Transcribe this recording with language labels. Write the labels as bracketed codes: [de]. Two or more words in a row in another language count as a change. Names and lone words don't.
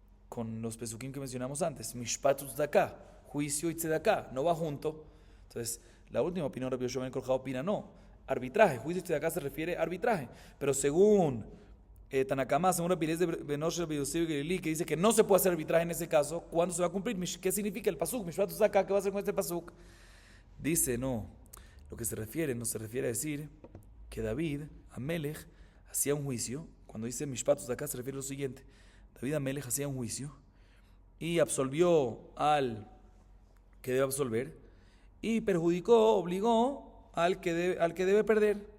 [es] con los pesukim que mencionamos antes. [he] משפט צדקה, [es] juicio y tzedakah, no va junto. Entonces, la última opinión de Rabbi Yoshua ben Korja opina no. Arbitraje, juicio y tzedakah se refiere a arbitraje. Pero según Tanakama, según Rabbi Eliezer ben Osher ben Yosef ben Gelili, que dice que no se puede hacer arbitraje en ese caso, ¿cuándo se va a cumplir? ¿Qué significa el pasuk? [he] משפט צדקה, [es] ¿qué va a hacer con este pasuk? Dice, no, lo que se refiere, no se refiere a decir que David, Amelech, hacía un juicio. Cuando dice [he] משפט צדקה [es] se refiere a lo siguiente. David Amelech hacía un juicio y absolvió al que debe absolver y perjudicó, obligó al que debe perder.